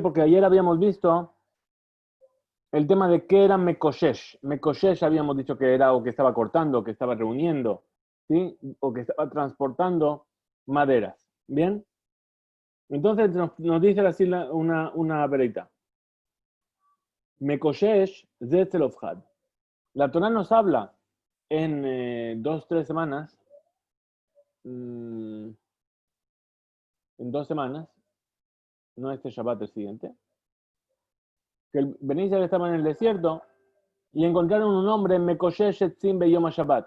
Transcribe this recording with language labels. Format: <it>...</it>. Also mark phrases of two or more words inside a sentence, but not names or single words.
<es>Porque ayer habíamos visto el tema de qué era Mekoshesh. Mekoshesh habíamos dicho que era o que estaba cortando, o que estaba reuniendo, ¿sí? O que estaba transportando maderas. ¿Bien? Entonces nos dice así una vereita.</es> <he>מקושש זה צלפחד.</he> <es>La Torah nos habla en 2-3 semanas, en 2 semanas, no este Shabbat, el siguiente, que el Ben Israel estaba en el desierto y encontraron un hombre,</es> <he>מקושש עצים ביום שבת.</he>